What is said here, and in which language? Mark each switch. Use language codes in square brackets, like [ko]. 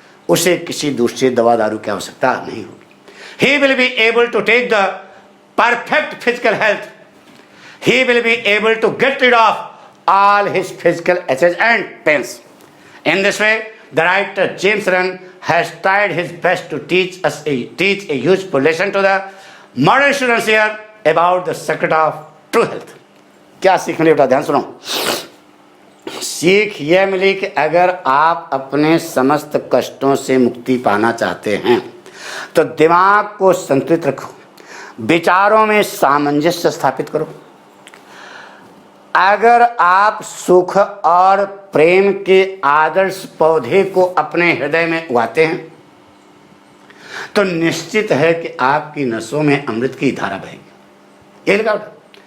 [hi] उसे किसी दूसरे दवा दारू की आवश्यकता नहीं होगी। [en] He will be able to take the perfect physical health. He will be able to get rid of all his physical aches and pains. In this way, the writer James Allen has tried his best to teach a useful lesson to the modern students here about the secret of true health. [hi] क्या सीख मिली बेटा? ध्यान सुनो। सीख यह मिली कि अगर आप अपने समस्त कष्टों से मुक्ति पाना चाहते हैं तो दिमाग को संतुलित रखो, विचारों में सामंजस्य स्थापित करो। अगर आप सुख और प्रेम के आदर्श पौधे को अपने हृदय में उगाते हैं तो निश्चित है कि आपकी नसों में अमृत की धारा बहेगी। ये लिखा बेटा।